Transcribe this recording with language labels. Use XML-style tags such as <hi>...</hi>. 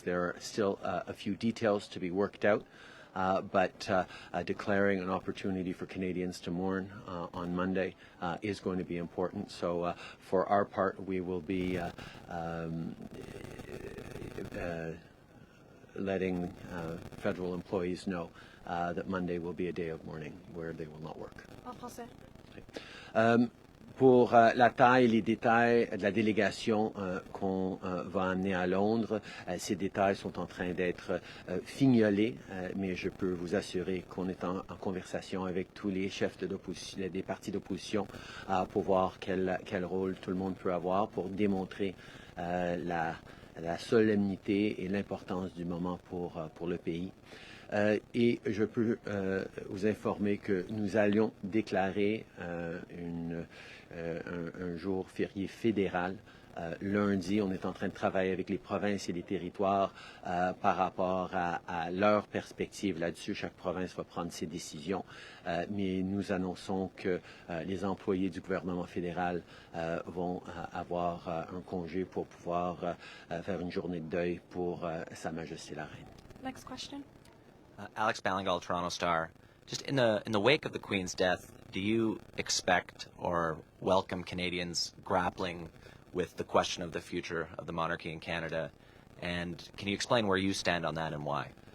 <en>There are still a few details to be worked out, but declaring an opportunity for Canadians to mourn on Monday is going to be important. So for our part, we will be letting federal employees know that Monday will be a day of mourning where they will not work.</en> <fr>En français. Pour la taille et les détails de la délégation qu'on va amener à Londres, ces détails sont en train d'être fignolés, mais je peux vous assurer qu'on est en conversation avec tous les chefs des partis d'opposition pour voir quel rôle tout le monde peut avoir pour démontrer la solennité et l'importance du moment pour le pays. Et je peux vous informer que nous allions déclarer un jour férié fédéral. Lundi, on est en train de travailler avec les provinces et les territoires par rapport à leur perspective là-dessus. Chaque province va prendre ses décisions, mais nous annonçons que les employés du gouvernement fédéral vont avoir un congé pour pouvoir faire une journée de deuil pour Sa Majesté la Reine.</fr> <en>Next question. Alex Ballingal, Toronto Star. Just in the wake of the Queen's death, do you expect or welcome Canadians grappling with the question of the future of the monarchy in Canada? And can you explain where you stand on that and why?</en>